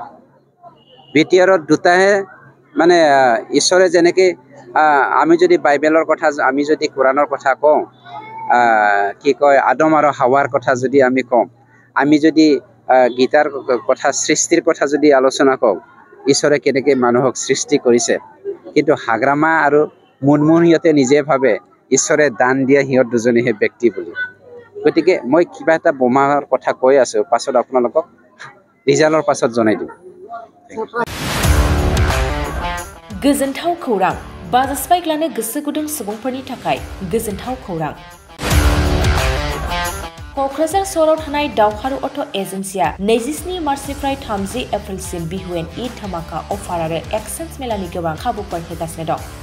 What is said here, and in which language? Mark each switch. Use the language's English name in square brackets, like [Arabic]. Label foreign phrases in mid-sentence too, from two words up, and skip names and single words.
[Assamese] BTRত দুটাহে মানে ঈশ্বৰে যেনেকে আমি যদি বাইবেলৰ কথা আমি যদি কোৰাণৰ কথা কওঁ, কি কয় আদম আৰু হাৱাৰ কথা যদি আমি কওঁ, আমি যদি গীতাৰ কথা সৃষ্টিৰ কথা যদি আলোচনা কওঁ, ঈশ্বৰে কেনেকৈ মানুহক সৃষ্টি কৰিছে। কিন্তু হাগ্ৰামা আৰু মুনমুন সিহঁতে নিজে ভাবে ঈশ্বৰে দান দিয়া সিহঁত দুজনীহে ব্যক্তি বুলি। গতিকে মই কিবা এটা বোমাৰ কথা কৈ আছোঁ, পাছত আপোনালোকক ৰিজাল্টৰ পাছত জনাই দিম। [Bodo] गोजोनथाव खौरां बाजास्पाइक लानो गोसो गुदुं सुबुंफोरनि थाखाय गोजोनथाव खौरां। क'क्राझार सहराव थानाय दावहारु अट' एजेन्सिया 27 मार्चनिफ्राय 30 एप्रिलसिम बिहुएन ईद धमाका अफार आरो एक्सचेन्ज मेलानि गोबां खाबुफोर होगासिनो दं।